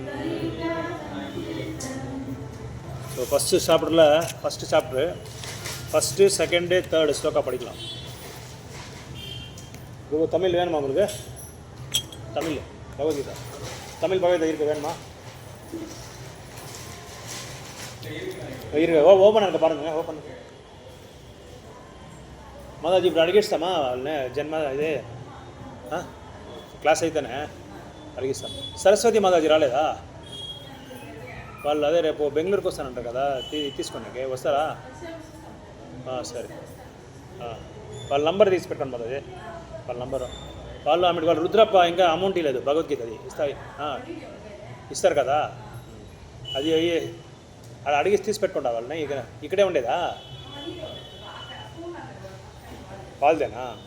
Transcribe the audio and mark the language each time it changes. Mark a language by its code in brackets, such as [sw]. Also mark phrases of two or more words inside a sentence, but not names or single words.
[en] so first chapter first second third [ta] ஸ்லோகா படிக்கலாம். தமிழ் வேணுமா உங்களுக்கு? தமிழ் பகவத்கீதா, தமிழ் பகவத்கீதை இருக்கு, வேணுமா? இருக்கு. ஓப்பன் இருக்க பாருங்க. [te] ஓப்பன் మాతాజీ ఇప్పుడు అడిగిస్తామా వాళ్ళని జన్మ ఇది క్లాస్ అయితేనే అడిగిస్తాం. సరస్వతి మాతాజీ రాలేదా? వాళ్ళు అదే రేపు బెంగళూరుకి వస్తానంటారు కదా, తీసుకోండి. వస్తారా? సరే. వాళ్ళ నంబర్ తీసి పెట్టండి మాతాజీ, వాళ్ళ నంబరు. వాళ్ళు రుద్రప్ప ఇంకా అమౌంట్ ఇవ్వలేదు భగవద్గీతది, ఇస్తారు కదా, అది అది అడిగి తీసి పెట్టుకుంటా వాళ్ళని. ఇక్కడే ఉండేదా? వాళ్ళదేనా?